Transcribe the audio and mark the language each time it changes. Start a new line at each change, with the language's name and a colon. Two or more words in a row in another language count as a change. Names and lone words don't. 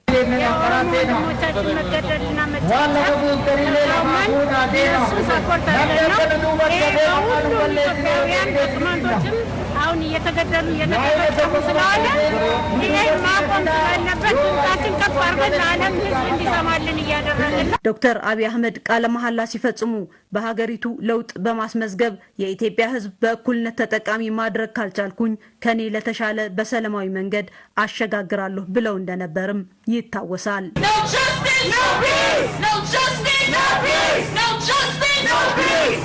Amharic: አሁን እየተገደሉ ስለሆነ ይሄን ማቆም ስላለበት ድምጻችን ከፍ አድርገን ለዓለም ህዝብ እንዲሰማልን እያደረግን ነው። ዶክተር አብይ አህመድ ቃለ መሐላ ሲፈጽሙ በሀገሪቱ ለውጥ በማስመዝገብ የኢትዮጵያ ህዝብ በእኩልነት ተጠቃሚ ማድረግ ካልቻልኩኝ ከኔ ለተሻለ በሰላማዊ መንገድ አሸጋግራለሁ ብለው እንደነበርም ይታወሳል።
English: No justice, no peace. No justice, no peace. No justice, no peace.